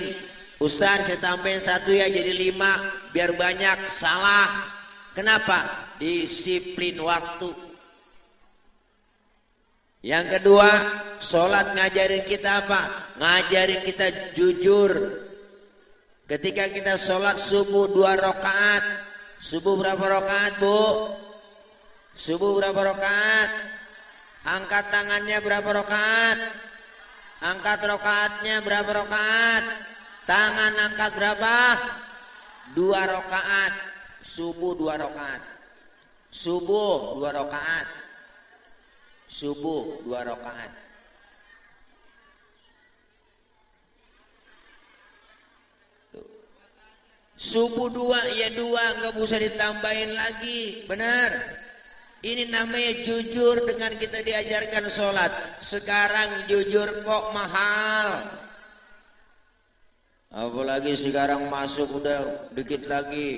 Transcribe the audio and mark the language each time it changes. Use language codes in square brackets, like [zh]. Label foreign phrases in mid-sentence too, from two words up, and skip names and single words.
[id] Ustaz saya tambahin 1 ya jadi 5 biar banyak. Salah. Kenapa? Disiplin waktu. Yang kedua, sholat ngajarin kita apa? Ngajarin kita jujur. Ketika kita sholat subuh 2 rakaat. Subuh berapa rakaat bu? Subuh berapa rakaat? Angkat tangannya berapa rakaat? Angkat rakaatnya berapa rakaat? Tangan angkat berapa? 2 rakaat. Subuh 2 rakaat. Subuh 2 rakaat. Subuh 2 rakaat. Subuh 2 ya 2, nggak usah ditambahin lagi. Benar. Ini namanya jujur dengan kita diajarkan sholat. Sekarang jujur kok mahal. Apalagi sekarang masuk udah dikit lagi.